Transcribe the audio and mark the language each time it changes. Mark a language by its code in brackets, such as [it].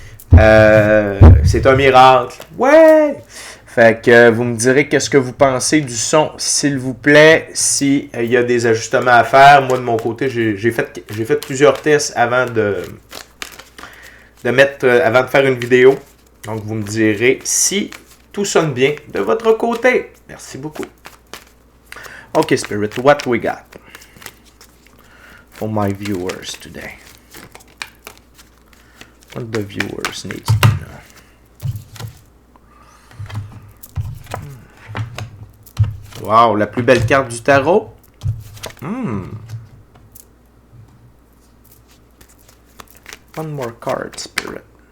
[fr] C'est un miracle. Ouais! Fait que vous me direz qu'est-ce que vous pensez du son, s'il vous plaît. S'il y a des ajustements à faire. Moi, de mon côté, j'ai fait plusieurs tests avant de faire une vidéo. Donc, vous me direz si... tout sonne bien de votre côté. Merci beaucoup. [en] Okay, Spirit, what we got for my viewers today? What the viewers need to know? [fr] Wow, la plus belle carte du tarot. [en] One more card, Spirit.